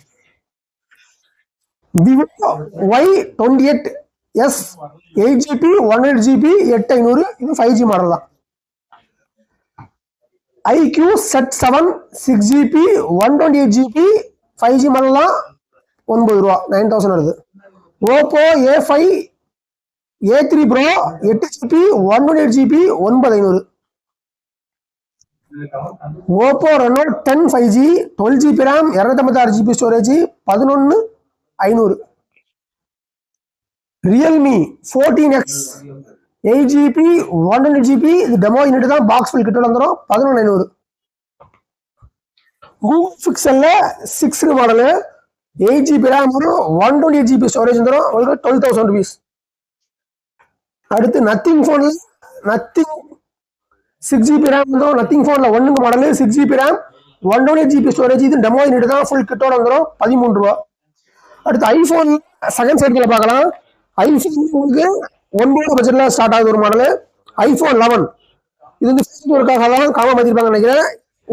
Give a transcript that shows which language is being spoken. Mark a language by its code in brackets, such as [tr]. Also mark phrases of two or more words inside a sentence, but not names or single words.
[ta] Vivo Y28S 8GB 128GB 8500 இது 5G மாடல் தான். iQ Z7 6GB 128GB 5G மாடல் தான் 9 ரூபா 9000 வருது. Oppo A5 A3 Pro 8GB 128GB 9500. Oppo Reno 10 5G 12GB RAM 256GB ஸ்டோரேஜ் 11500. Realme 14X 8GB 128GB இது [en] demo unit [ta] தான் [en] box full kit [ta] வந்துரும் 11500. Google Pixel 6 மாடல் 8GB RAM வரும் 128GB ஸ்டோரேஜ் வந்துரும் உங்களுக்கு 12000 rupees. அடுத்து Nothing phone 6GB RAM வந்துரும். Nothing phoneல 1 மாடல் 6GB RAM 128GB ஸ்டோரேஜ் இது [en] demo unit [ta] தான் ஃபுல் கிட்டோட வந்துரும் 13 ரூபா. அடுத்து ஐபோன் [en] second cycle [ta] பார்க்கலாம். ஐபோன் உங்களுக்கு 9 பட்ஜெட்ல ஸ்டார்ட் ஆகுது ஒரு மாடல். ஐபோன் 11 இது வந்து ஃபேஸ்புக்காக தான் காம மாத்திருப்பாங்க நினைக்கிறேன்.